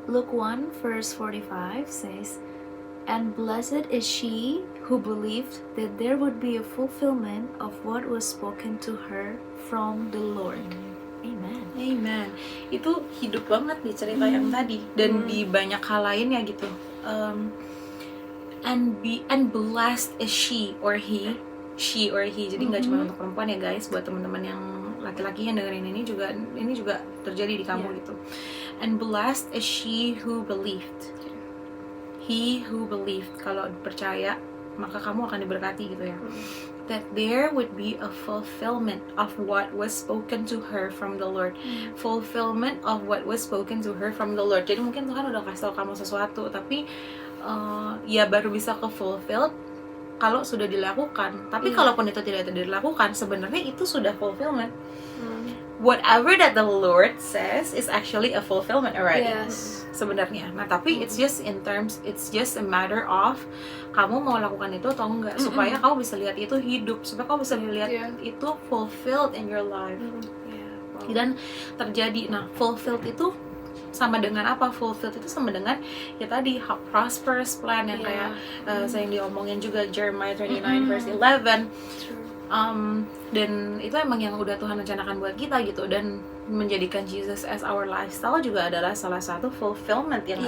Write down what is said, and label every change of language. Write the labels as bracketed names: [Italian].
[English] Luke 1 verse 45 says, "And blessed is she who believed that there would be a fulfillment of what was spoken to her from the Lord." Amen. [Indonesian] Itu hidup banget nih cerita yang tadi, dan di banyak hal lainnya gitu. [English] And blessed is she or he. [Indonesian] Jadi nggak cuma untuk perempuan ya guys, buat teman-teman yang laki-laki yang dengerin ini juga terjadi di kamu gitu. [English] And blessed is she who believed. He who believed, [Indonesian] kalau percaya maka kamu akan diberkati gitu ya. [English] That there would be a fulfillment of what was spoken to her from the Lord. Fulfillment of what was spoken to her from the Lord. [Indonesian] Jadi mungkin Tuhan udah kasih tau kamu sesuatu, tapi ya baru bisa ke fulfilled kalau sudah dilakukan. Tapi Iya. kalaupun itu tidak dilakukan, sebenarnya itu sudah fulfillment. [English] Whatever that the Lord says is actually a fulfillment already. Yes. [Indonesian] Sebenarnya. Nah, tapi [English] it's just a matter of [Indonesian] kamu mau lakukan itu atau enggak, supaya kamu bisa lihat itu hidup, supaya kamu bisa lihat [English] Yeah. itu fulfilled in your life. Yeah. Wow. [Indonesian] Dan terjadi. Nah, fulfilled itu sama dengan apa? Fulfilled itu sama dengan ya tadi [English] prosperous plan [Indonesian] yang [English] Yeah. [Indonesian] kayak saya yang diomongin juga Jeremiah 29 verse 11. [English] True. [Indonesian] Dan itu emang yang udah Tuhan rencanakan buat kita gitu, dan menjadikan Jesus [English] as our lifestyle [Indonesian] juga adalah salah satu fulfillment yang